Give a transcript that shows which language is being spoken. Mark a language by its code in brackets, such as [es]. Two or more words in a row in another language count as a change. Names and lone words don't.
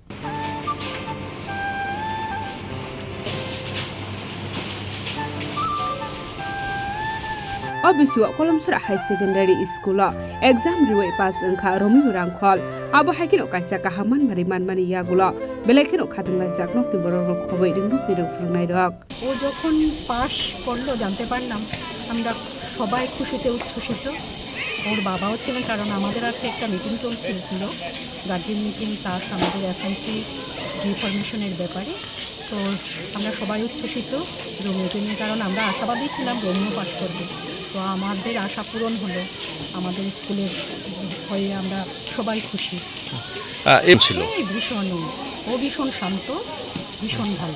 [trp] Obiswa Kolomsura High Secondary School exam riwai pass engkha RomeoHrangkhawl abo haikino kaisa kahaman mariman mani yagulo belekeno khatonglai jak nokni bororo khoboi ding nokni rok phrangnai rok [bn] ও যখন পাস করলো জানতে পারলাম আমরা সবাই খুশিতে উচ্ছ্বসিত ওর বাবাও ছিলেন কারণ আমাদের আজকে একটা মিটিং চলছিল [en] guardian meeting plus [bn] আমাদের এসএমসি রিফরমেশনের ব্যাপারে তো আমরা সবাই উচ্ছ্বসিত রোমিওকে নিয়ে কারণ আমরা আশাবাদী ছিলাম রোমিও পাস করবে তো আমাদের আশা পূরণ হলো আমাদের স্কুলের হয়ে আমরা সবাই খুশি ভীষণ ও ভীষণ শান্ত ভীষণ ভালো